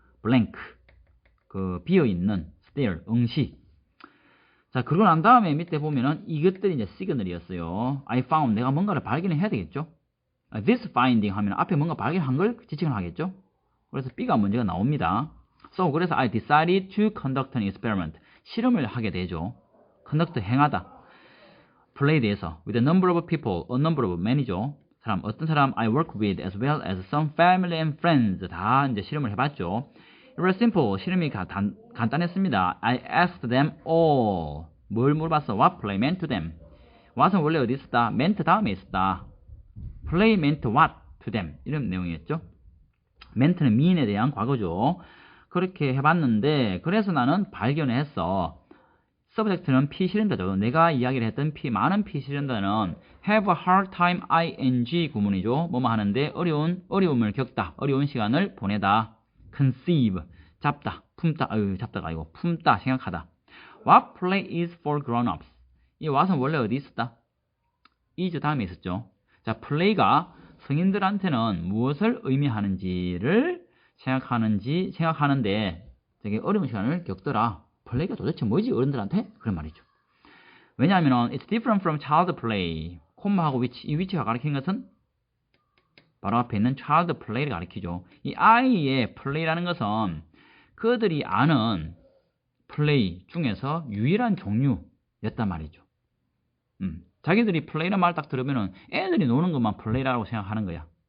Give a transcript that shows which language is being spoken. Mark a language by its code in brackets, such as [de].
[ko] blank 그 비어있는 stare 응시. 자 그러고 난 다음에 밑에 보면은 이것들이 이제 시그널이었어요. [en] I found [ko] 내가 뭔가를 발견해야 되겠죠. [en] this finding [ko] 하면 앞에 뭔가 발견한 걸 지칭을 하겠죠. 그래서 B가 문제가 나옵니다. [en] So [ko] 그래서 [en] I decided to conduct an experiment [ko] 실험을 하게 되죠. conduct 행하다. [en] play에 대해서 with a number of people, a number of many죠. 어떤 사람 I work with as well as some family and friends [ko] 다 이제 실험을 해봤죠. [en] It was simple. [ko] 실험이 간단했습니다. [en] I asked them all. [ko] 뭘 물어봤어? [en] What play meant to them. [ko] what은 원래 어디 있었다? meant 다음에 있었다. [en] play meant what to them. [ko] 이런 내용이었죠. meant는 mean에 대한 과거죠. 그렇게 해봤는데 그래서 나는 발견했어. subject는 피실현다죠. 내가 이야기를 했던 많은 피실현다는 [en] have a hard time ing [ko] 구문이죠. 뭐뭐 하는데 어려움을 겪다. 어려운 시간을 보내다. conceive 잡다. 품다. 잡다가 아니고 품다. 생각하다. [en] What play is for grown-ups. [ko] 이 what은 원래 어디 있었다? is 다음에 있었죠. 자, play가 성인들한테는 무엇을 의미하는지를 생각하는데 되게 어려운 시간을 겪더라. 플레이가 도대체 뭐지 어른들한테? 그런 말이죠. 왜냐하면 [en] it's different from child play. [ko] 콤마하고 which, 이 which가 가리키는 것은 바로 앞에 있는 child play를 가리키죠. 이 아이의 play라는 것은 그들이 아는 플레이 중에서 유일한 종류였단 말이죠. 자기들이 플레이라는 말 딱 들으면은 애들이 노는 것만 플레이라고 생각하는 거야.